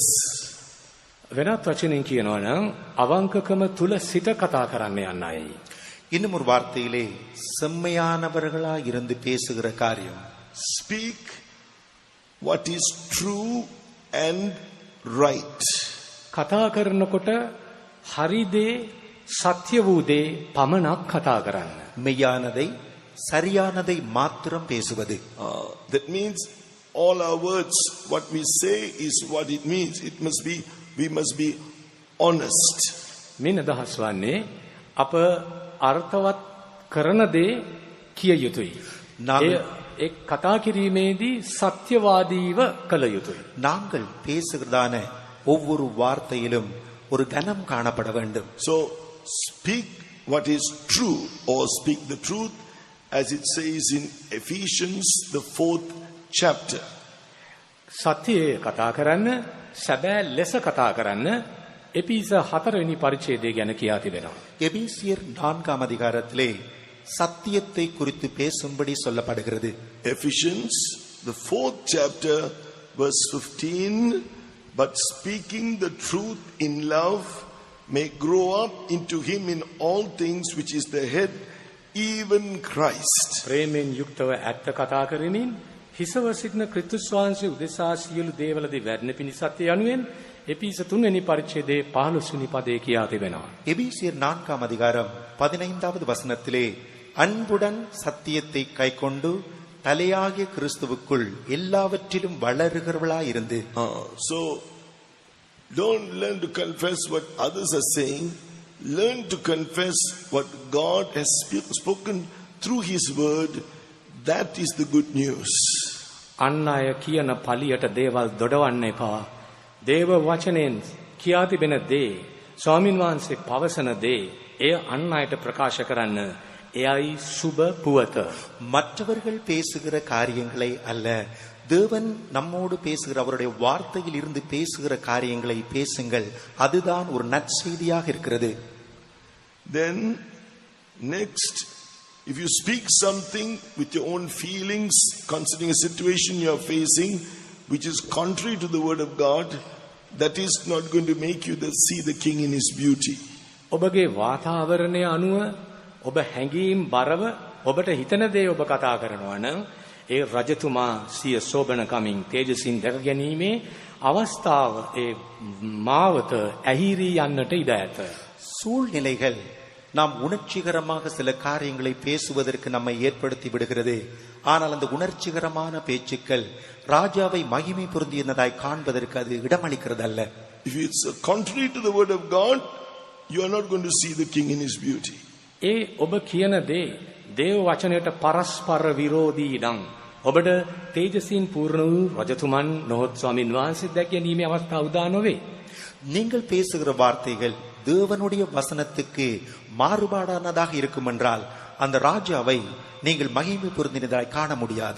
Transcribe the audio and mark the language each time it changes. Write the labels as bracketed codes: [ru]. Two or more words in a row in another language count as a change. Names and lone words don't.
[si] වෙනත් වචනෙන් කියනවා නම් අවංකකම තුල සිට කතා කරන්න යන්නයි. [ta] இன்னும் ஒரு வார்த்தையிலே செம்மையானவர்களாய் இருந்து பேசுகிற காரியம். [en] Speak what is true and right. [si] කතා කරනකොට හරි දේ සත්‍ය වූ දේ පමණක් කතා කරන්න. [ta] மெய்யானதை சரியானதை மாத்திரம் பேசுவது. [en] That means all our words, what we say is what it means. We must be honest. [si] මේ අදහස් වන්නේ අප අර්ථවත් කරන දේ කිය යුතුයි. ඒ කතා කිරීමේදී සත්‍යවාදීව කළ යුතුයි. [ta] நாங்கள் பேசுகிறதான ஒவ்வொரு வார்த்தையிலும் ஒரு கனம் காணப்பட வேண்டும். [en] So speak what is true, or speak the truth, as it says in Ephesians the 4th chapter. [si] සත්‍යය කතා කරන්න, සැබෑ ලෙස කතා කරන්න එපිස 4 වෙනි පරිච්ඡේදය ගැන කියා තිබෙනවා. [ta] எபேசியர் 4ஆம் அதிகாரத்திலே சத்தியத்தை குறித்து பேசும்படி சொல்லப்படுகிறது. [en] Ephesians the 4th chapter verse 15, but speaking the truth in love may grow up into him in all things, which is the head, even Christ. [si] ප්‍රේමයෙන් යුක්තව ඇත්ත කතා කරමින් හිසව සිටින ක්‍රිස්තුස් වහන්සේ උදෙසා සියලු දේවලදී වැඩෙන පිණිසත් යනුවෙන් එපිස 3 වෙනි පරිච්ඡේදයේ 15 වෙනි පදේ කියා තිබෙනවා. [ta] எபேசியர் 4ஆம் அதிகாரம் 15வது வசனத்திலே அன்புடன் சத்தியத்தை கைக்கொண்டு தலையாகிய கிறிஸ்துவுக்குள் எல்லாவற்றிலும் வளருகிறவளாய் இருந்து. [en] So don't learn to confess what others are saying. Learn to confess what God has spoken through his word. That is the good news. [si] අන් අය කියන පලියට දේවල් දොඩවන්න එපා. දේව වචනයෙන් කියා තිබෙන දේ ස්වාමින් වහන්සේ පවසන දේ එය අන් අයට ප්‍රකාශ කරන්න එයයි සුබ පුවත. [ta] மற்றவர்கள் பேசுகிற காரியங்களை அல்ல, தேவன் நம்மோடு பேசுகிற அவருடைய வார்த்தையில் இருந்து பேசுகிற காரியங்களை பேசுங்கள். அதுதான் ஒரு நற்செய்தியாக இருக்கிறது. [en] Then next, if you speak something with your own feelings concerning a situation you are facing which is contrary to the word of God, that is not going to make you see the king in his beauty. [si] ඔබගේ වාතාවරණය අනුව ඔබ හැඟීම් බරව ඔබට හිතන දේ ඔබ කතා කරනවා නම් ඒ රජතුමා සිය සෝබනකමින් තේජසින් දැක ගැනීමේ අවස්ථාව ඒ මාවත ඇහිරී යන්නට ඉඩ ඇත. [ta] சூழ்நிலைகள் நாம் உணர்ச்சிகரமாக சில காரியங்களை பேசுவதற்கு நம்மை ஏற்படுத்தி விடுகிறது. ஆனால் அந்த உணர்ச்சிகரமான பேச்சுக்கள் ராஜாவை மகிமை பொருந்தியதாய் காண்பதற்கு அது இடமளிக்கிறது அல்ல. [en] If it's contrary to the word of God, you are not going to see the king in his beauty. [si] ඒ ඔබ කියන දේ දේව වචනයට පරස්පර විරෝධී නම් ඔබට තේජසින් පූර්ණ වූ රජතුමන් නොහොත් ස්වාමින් වහන්සේ දැක ගැනීමේ අවස්ථාව උදා නොවේ. [ta] நீங்கள் பேசுகிற வார்த்தைகள் தேவனுடைய வசனத்துக்கு மாறுபாடானதாக இருக்கும் என்றால் அந்த ராஜாவை நீங்கள் மகிமை பொருந்தினதாய் காண முடியாது.